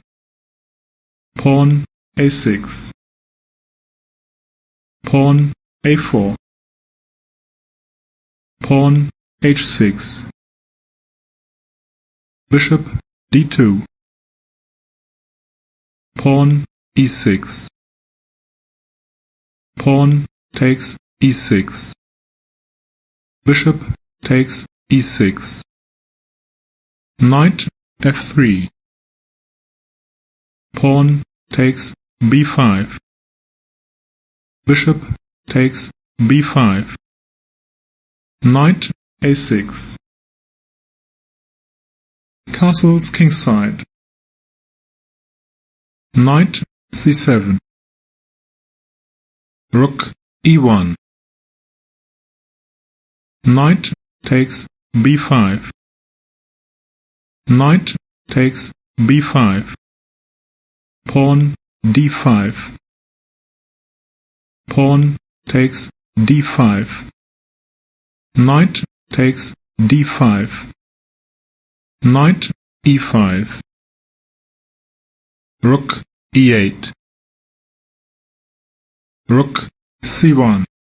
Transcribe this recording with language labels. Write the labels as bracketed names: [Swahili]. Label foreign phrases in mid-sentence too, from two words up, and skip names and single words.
[English] Pawn a6. Pawn a4. Pawn h6. Bishop d2. Pawn e6. Pawn takes e6. Bishop takes e6. Knight f3. Pawn takes b5. Bishop takes b5. Knight a6. Castles kingside. Knight c7. Rook e1. Knight takes b5. Knight takes b5. Pawn d5. Pawn takes d5. Knight takes d5. Knight e5. Rook e8. Rook c1.